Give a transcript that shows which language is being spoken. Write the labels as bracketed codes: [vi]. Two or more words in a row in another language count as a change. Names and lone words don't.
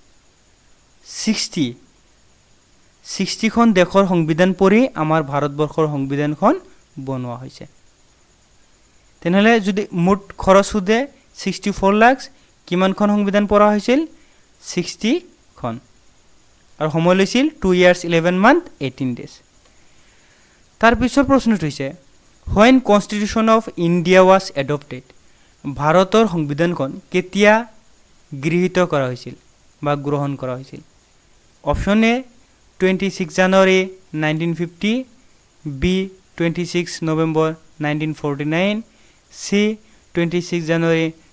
[as] 60খন দেশৰ সংবিধান পৰি আমাৰ ভাৰতবৰ্ষৰ সংবিধানখন বনোৱা হৈছে তেনেহ'লে যদি মুঠ খৰচ সুধে 64 লাখ কিমানখন সংবিধান পঢ়া হৈছিল 60খন আৰু সময় লৈছিল [en] 2 years 11 month 18 days [as] তাৰ পিছৰ প্ৰশ্নটো হৈছে [en] when constitution of India was adopted [as] ভাৰতৰ সংবিধানখন কেতিয়া গৃহীত কৰা হৈছিল বা গ্ৰহণ কৰা হৈছিল অপশ্যন এ 26 January 1950 বি 26 November 1949 চি 26 January